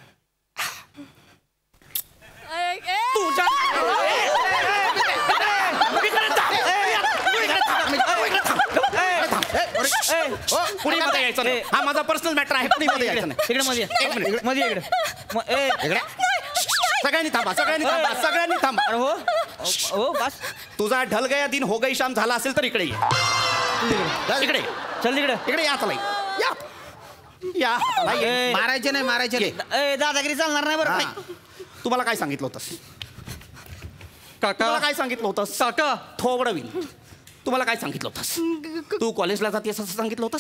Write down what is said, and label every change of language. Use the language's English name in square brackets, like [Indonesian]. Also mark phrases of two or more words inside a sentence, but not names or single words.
[Marathi] तुझ्या कुणी मध्ये यायचं नाही. हा माझा [English] personal matter [Marathi] आहे. कुणी मध्ये यायचं नाही. इकडे मध्ये एक मिनिट. मध्ये इकडे. इकडे. सगळ्यांनी थांबा, सगळ्यांनी थांबा, सगळ्यांनी थांबा. अरे हो हो बस. तुझा [Hindi] ढल गया दिन हो गई शाम [Marathi] झाला असेल तर इकडे ये. इकडे चल तिकडे. इकडे या. चला या या. चला ये. ए, मारायचे नाही, मारायचे नाही. ए, दादागिरी चालणार नाही बरं. नाही. तुम्हाला काय सांगितलं होतंस? काका तुम्हाला काय सांगितलं होतंस? काका थोबडवीन. तुम्हाला काय सांगितलं होतंस? तू कॉलेजला जातेस असं सांगितलं होतंस?